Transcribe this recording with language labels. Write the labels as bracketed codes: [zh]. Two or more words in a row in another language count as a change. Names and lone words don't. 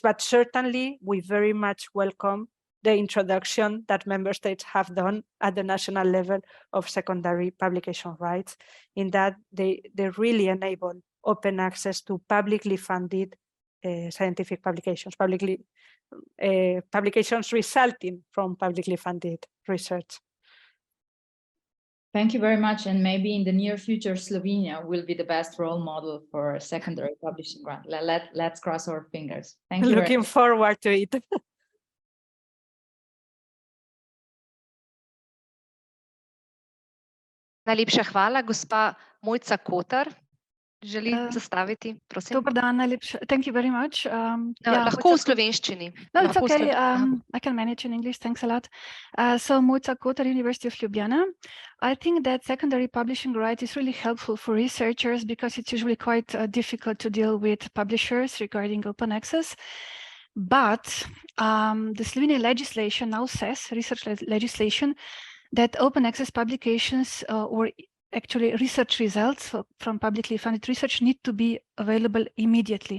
[en] But certainly, we very much welcome the introduction that member states have done at the national level of secondary publication rights, in that they really enable open access to publicly funded scientific publications, publications resulting from publicly funded research. Thank you very much. And maybe in the near future, Slovenia will be the best role model for secondary publishing grant. Let's cross our fingers. Thank you. Looking forward to it. [sl] Najlepša hvala, gospa Mojca Kotar. želi zastaviti, prosim? Dober dan, najlepša. [en] Thank you very much. [sl] Lahko v slovenščini. [en] No, it's [sl] Lahko v [en] okay. [sl] sloven- [en] I can manage in English. Thanks a lot. So Mojca Kotar, University of Ljubljana. I think that secondary publishing right is really helpful for researchers because it's usually quite difficult to deal with publishers regarding open access. But the Slovenian legislation now says, research legislation, that open access publications or actually research results from publicly funded research need to be available immediately.